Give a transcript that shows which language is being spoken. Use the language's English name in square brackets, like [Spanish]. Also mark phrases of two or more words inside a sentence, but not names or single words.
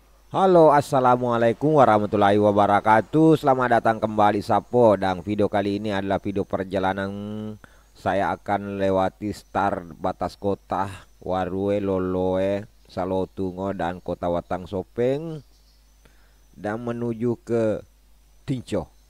[Arabic] Halo, السلام عليكم ورحمة الله وبركاته. [Indonesian] Selamat datang kembali Sapo. Dan video kali ini adalah video perjalanan. Saya akan lewati Star batas kota Warue, Loloe, Salotungo dan kota Watang Sopeng dan menuju ke Tinco.